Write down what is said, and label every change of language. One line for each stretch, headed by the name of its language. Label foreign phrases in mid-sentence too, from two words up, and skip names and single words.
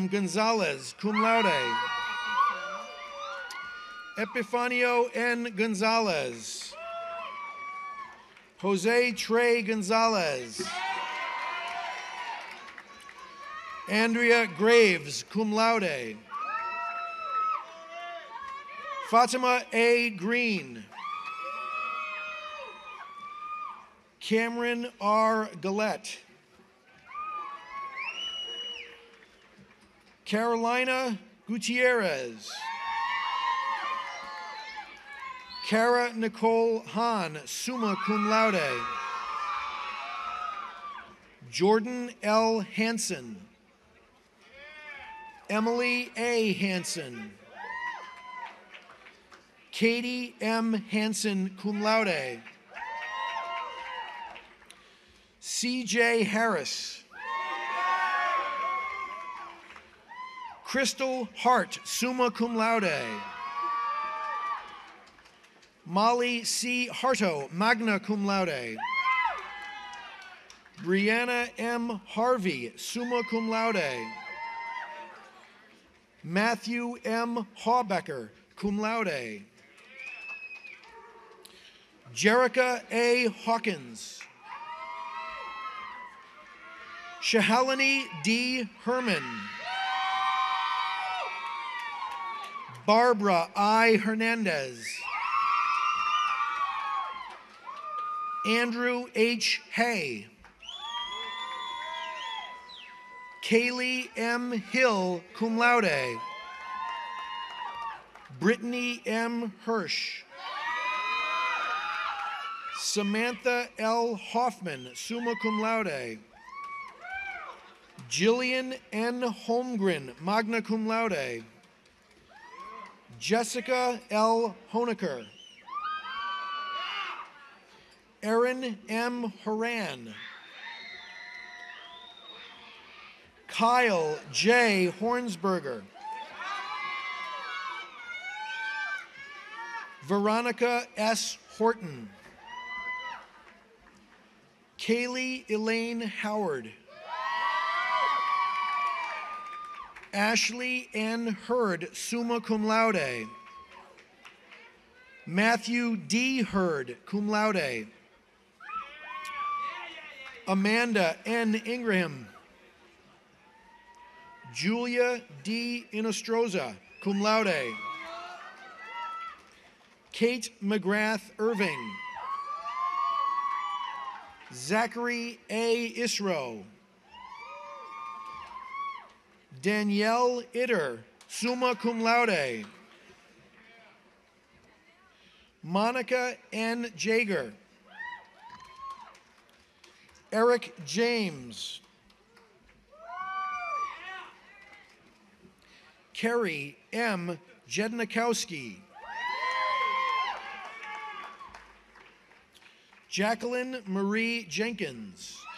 English: Gonzalez,
Latin: cum laude.
English: Epifanio N. Gonzalez. Jose Trey Gonzalez. Andrea Graves,
Latin: cum laude.
English: Fatima A. Green. Cameron R. Gillette. Carolina Gutierrez. Cara Nicole Hahn,
Latin: summa cum laude.
English: Jordan L. Hansen. Emily A. Hansen. Katie M. Hansen,
Latin: cum laude.
English: C.J. Harris. Crystal Hart,
Latin: summa cum laude.
English: Molly C. Harto,
Latin: magna cum laude.
English: Brianna M. Harvey,
Latin: summa cum laude.
English: Matthew M. Hawbecker,
Latin: cum laude.
English: Jerica A. Hawkins. Shahalini D. Herman. Barbara I. Hernandez. Andrew H. Hay. Kaylee M. Hill,
Latin: cum laude.
English: Brittany M. Hirsch. Samantha L. Hoffman,
Latin: summa cum laude.
English: Jillian N. Holmgren,
Latin: magna cum laude.
English: Jessica L. Honecker. Erin M. Horan. Kyle J. Hornsberger. Veronica S. Horton. Kaylee Elaine Howard. Ashley N. Hurd,
Latin: summa cum laude.
English: Matthew D. Hurd,
Latin: cum laude.
English: Amanda N. Ingraham. Julia D. Inostroza,
Latin: cum laude.
English: Kate McGrath Irving. Zachary A. Isro. Danielle Itter,
Latin: summa cum laude.
English: Monica N. Jager. Eric James. Kerry M. Jednikowski. Jacqueline Marie Jenkins.